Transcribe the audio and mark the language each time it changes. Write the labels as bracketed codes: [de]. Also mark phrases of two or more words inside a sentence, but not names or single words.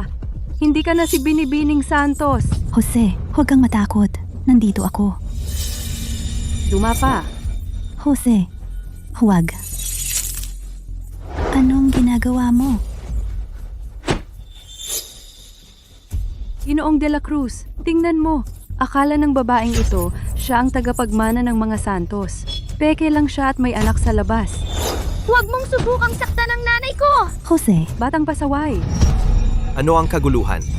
[tl] Hindi ka na si Binibining Santos. Jose, huwag kang matakot. Nandito ako. Lumapa! Jose, huwag. Anong ginagawa mo? Ginoong de la Cruz, tingnan mo. Akala ng babaeng ito, siya ang tagapagmana ng mga Santos. Peke lang siya at may anak sa labas. Huwag mong subukang saktan ang nanay ko! Jose, Batang pasaway. Ano ang kaguluhan?